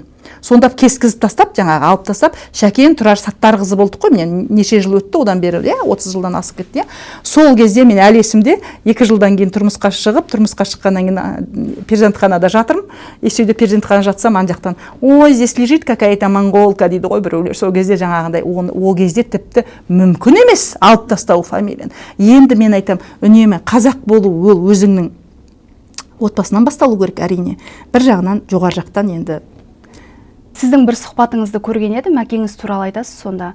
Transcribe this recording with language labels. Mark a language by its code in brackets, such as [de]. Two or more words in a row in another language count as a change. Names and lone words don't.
[kk] Сонда кескізіп тастап, жаңағы алып тастап, Шәкен Тұрар Саттарқызы болдық қой. Мен неше жыл өтті, одан бері 30 жылдан асып кетті. Сол кезде мен әлі есімде 2 жылдан кейін тұрмысқа шығып, тұрмысқа шыққаннан кейін перзентханада жатырмын. Есейде перзентхана жатсам, ан жақтан, ой, [ru] здесь лежит какая-то монголка [kk] дейді ғой біреулер. Сол кезде жаңағындай, ол кезде тіпті мүмкін емес алып тастау фамилияны. Енді мен айтам, үнемі қазақ болу ол өзіңнің отбасынан басталу керек әрине. Бір жағынан, жоғары жақтан енді Сіздің бір сұхбатыңызды көрген едім, әкеңіз туралы айтасыз сонда.